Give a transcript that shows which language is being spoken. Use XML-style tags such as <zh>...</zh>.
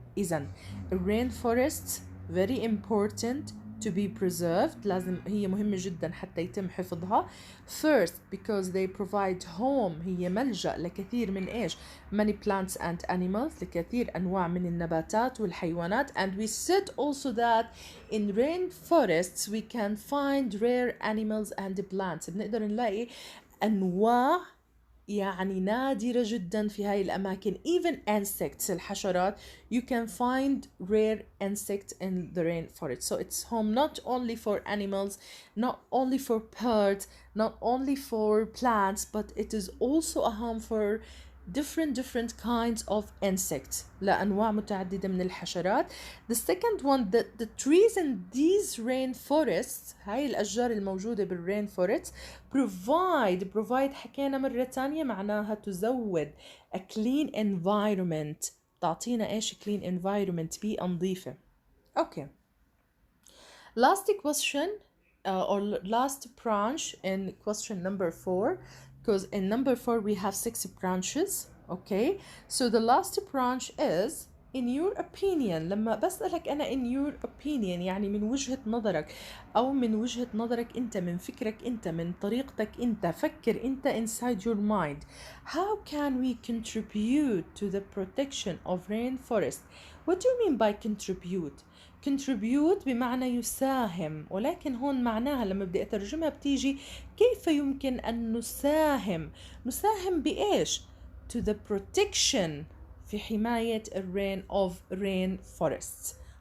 <ar>إذن</ar> <en>rainforests very important to be preserved،</en> <ar>لازم هي مهمة جدا حتى يتم حفظها.</ar> <en>first because they provide home،</en> <ar>هي ملجأ لكثير من إيش؟</ar> <en>many plants and animals،</en> <ar>لكثير أنواع من النباتات والحيوانات.</ar> <en>and we said also that in rainforests we can find rare animals and plants،</en> <ar>بنقدر نلاقي أنواع يعني نادرة جدا في هاي الأماكن.</ar> <en>even insects،</en> <ar>الحشرات،</ar> <en>you can find rare insects in the rainforest. so it's home not only for animals, not only for birds, not only for plants, but it is also a home for different kinds of insects</en> <ar>لأنواع متعددة من الحشرات.</ar> <en>The second one, the trees in these rainforests,</en> <ar>هاي الأشجار الموجودة بالrainforests</ar> <en>provide</en> <ar>حكينا مرة تانية معناها تزود</ar> <en>a clean environment،</en> <ar>تعطينا إيش</ar> <en>clean environment،</en> <ar>بيئة نظيفة.</ar> <en>Okay. Last question or last branch in question number 4, because in number 4 we have 6 branches. Okay, so the last branch is in your opinion.</en> <ar>لما بسألك أنا</ar> <en>in your opinion</en> <ar>يعني من وجهة نظرك أو من وجهة نظرك أنت، من فكرك أنت، من طريقتك أنت، فكر أنت</ar> <en>inside your mind. How can we contribute to the protection of rainforest? What do you mean by contribute?</en> <ar>contribute بمعنى يساهم، ولكن هون معناها لما بدي أترجمها بتيجي كيف يمكن أن نساهم بإيش؟</ar> <en>to the protection،</en> <ar>في حماية rainforests.</ar>